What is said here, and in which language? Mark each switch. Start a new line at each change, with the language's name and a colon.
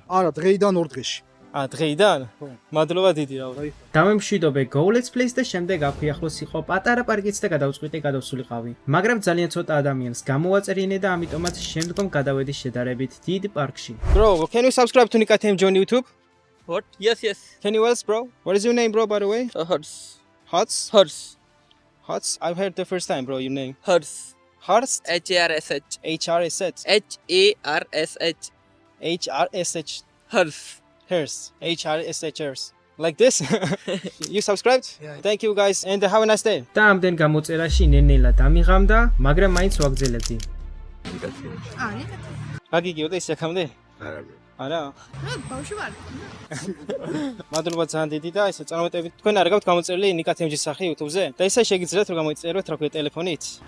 Georgian: არა, დღეიდან 2 დღეში. დღეიდან? მადლობა დიდი რა. დამემშვიდობე Go Let's Plays და შემდეგ აქვიახლოს იყო პატარა პარკიც და გადავწყვიტე გადავსულიყავი. მაგრამ ძალიან ცოტა ადამიანს გამოვაწერინე და ამიტომაც შემდგომ გადავედი შედარებით დიდ პარკში.
English: Bro, can you subscribe to Nika TMG on YouTube? What? Yes. Can you else, bro? What is your name, bro, by the way? Hertz. Hots? I've heard the first time, bro, your name. Hertz. Horst? HRSH. HRSH. HARSH. HRSH. Hertz. Hers. HRSH. Like this? You subscribed? Yeah. Thank you guys and have a nice day.
Georgian: და ამდენ გამოწერაში ნენელა დამიღამდა, მაგრამ მაინც ვაგრძელებდი. გაგიგიოდა ის აქამდე? არა. ბავშვი ვარ. მადლობა ძალიან დიდი და ესე წარმატებით. თქვენ არ გაქვთ გამოწერილი Nika TMG სახე YouTube-ზე? და ისე შეგიძლიათ რომ გამოიწეროთ რა ქვია ტელეფონით?